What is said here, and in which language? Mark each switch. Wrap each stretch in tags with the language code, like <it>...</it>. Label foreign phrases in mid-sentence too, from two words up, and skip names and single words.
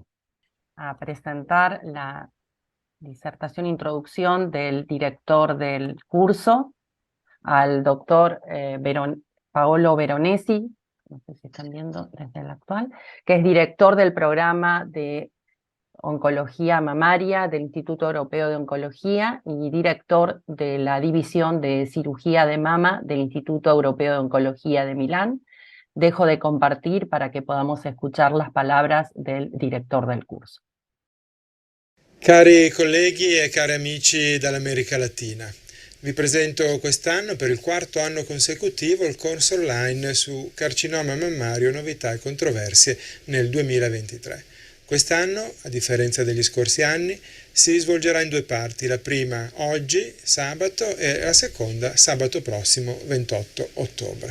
<es>A presentar la disertación Introducción del director del curso, al doctor Paolo Veronesi, no sé si están viendo desde el actual, que es director del programa de Oncología Mamaria del Instituto Europeo de Oncología y director de la División de Cirugía de Mama del Instituto Europeo de Oncología de Milán. Dejo de compartir para que podamos escuchar las palabras del director del curso.</es> <it>Cari colleghi e cari amici dall'America Latina, vi presento quest'anno per il 4º anno consecutivo il corso online su carcinoma mammario, novità e controversie nel 2023. Quest'anno, a differenza degli scorsi anni, si svolgerà in 2 parti, la prima oggi, sabato, e la seconda sabato prossimo, 28 ottobre.</it>